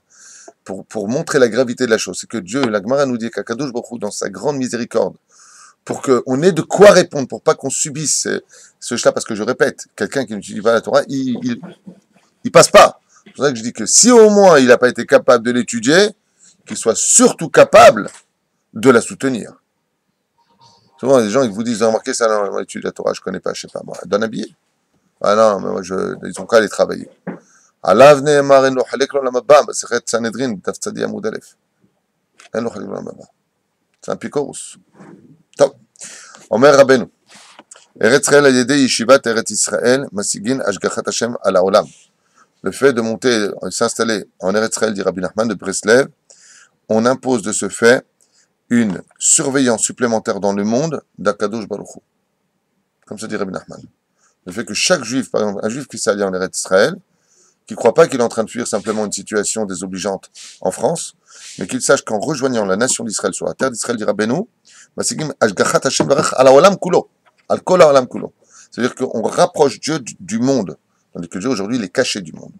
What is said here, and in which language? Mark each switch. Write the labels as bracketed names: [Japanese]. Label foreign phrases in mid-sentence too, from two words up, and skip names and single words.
[French] Pour montrer la gravité de la chose. C'est que Dieu, la Gemara nous dit qu' [Hebrew] Akadosh Baruch Hu, [French] dans sa grande miséricorde, pour qu'on ait de quoi répondre, pour pas qu'on subisse ce cela, parce que je répète, quelqu'un qui n'utilise pas la Torah, il passe pas. C'est pour ça que je dis que si au moins il n'a pas été capable de l'étudier, qu'il soit surtout capable de la soutenir. Souvent, il y a des gens qui vous disent, vous avez remarqué ça, non, moi, étude la Torah, je connais pas, je sais pas, moi, donne un billet. Ah non, mais moi, ils ont qu'à aller travailler. [Hebrew] עליו נאמר אין לו חלק לעולם הבא, מסכת סנהדרין, דף צדי עמוד א', אין לו חלק לעולם הבא. זה אפיקורוס. טוב, אומר רבנו, ארץ ישראל על ידי ישיבת ארץ ישראל, משיגין השגחת השם על העולם. [French] Le fait de monter, s'installer en Eretz Israël, dit Rabbi Nachman de Breslev, on impose de ce fait une surveillance supplémentaire dans le monde d' [Hebrew] Akadosh Baruch Hu. [French] Comme ça dit Rabbi Nachman. Le fait que chaque juif, par exemple, un juif qui s'allie en Eretz Israël, qui ne croit pas qu'il est en train de fuir simplement une situation désobligeante en France, mais qu'il sache qu'en rejoignant la nation d'Israël sur la terre d'Israël, dit Rabbeinu, c'est-à-dire qu'on rapproche Dieu du monde, tandis que Dieu aujourd'hui il est caché du monde.